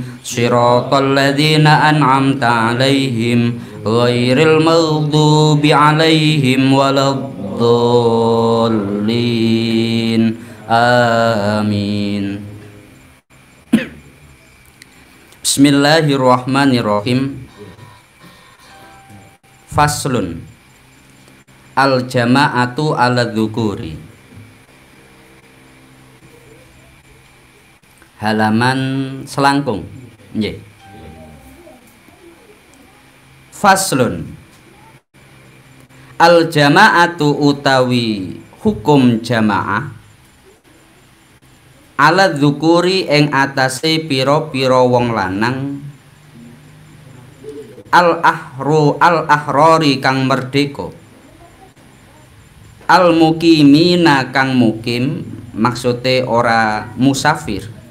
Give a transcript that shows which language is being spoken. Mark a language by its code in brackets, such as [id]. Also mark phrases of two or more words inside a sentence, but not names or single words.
[ar] صراط الذين أنعمت عليهم غير المغضوب عليهم ولا الضالين. Amin. بسم الله الرحمن الرحيم. فصل. الجماعة على الذكور. [jv] Halaman selangkung. Nggih. [ar] Faslun. الجماعة [jv] utawi hukum jamaah [ar] على الذكور [jv] ing atase pira-pira wong lanang [ar] الأحرار [jv] kang merdeka [ar] المقيمين [jv] kang mukim, maksude ora musafir,